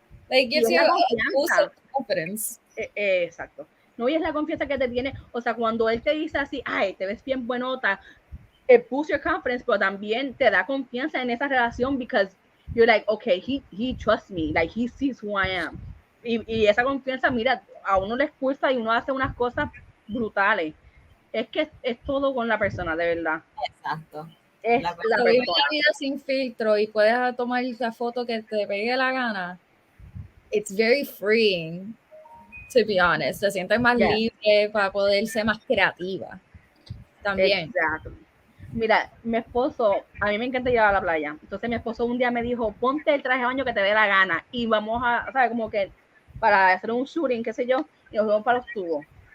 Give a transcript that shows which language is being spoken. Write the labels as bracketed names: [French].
[English] Like, gives you a boost of confidence. [Spanish] Exacto. No, y es la confianza que te tiene. O sea, cuando él te dice así, ay, te ves bien buenota, [English] it boosts your confidence, [Spanish] pero también te da confianza en esa relación, [English] because you're like, okay, he trusts me, like he sees who I am. [Spanish] Y esa confianza, mira, a uno le expulsa y uno hace unas cosas brutales. Es que es todo con la persona, de verdad. Exacto. Es La la Vivir persona. la vida sin filtro y puedes tomar la foto que te pegue la gana. [English] It's very freeing, to be honest. [Spanish] Te sientes más [English] Yes. [Spanish] libre para poder ser más creativa. También. Exacto. Mira, mi esposo, a mí me encanta ir a la playa. Entonces mi esposo un día me dijo, ponte el traje de baño que te dé la gana y vamos a, ¿sabes? Como que para hacer un shooting, qué sé yo, y nos vamos para los tubos.